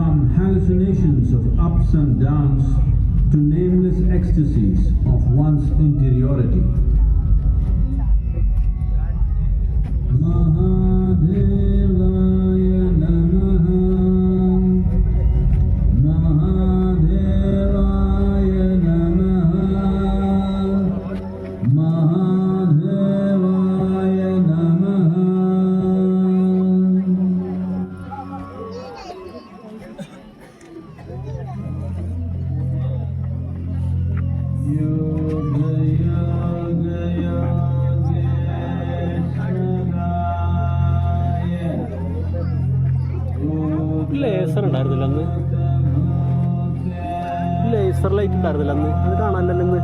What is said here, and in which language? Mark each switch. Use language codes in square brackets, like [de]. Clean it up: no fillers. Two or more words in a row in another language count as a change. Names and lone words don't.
[en] hallucinations of ups and downs to nameless ecstasies of one's interiority. [sa] महादेवाय नमः, महादेवाय नमः, महादेवाय नमः. योग योग योगेश्वराय. [ml] ലേസർ ഉണ്ടായിരുന്നില്ല അന്ന്, [en] laser light [ml] ഉണ്ടായിരുന്നില്ല അന്ന്, അത് കാണാനല്ലോ ഇന്ന്.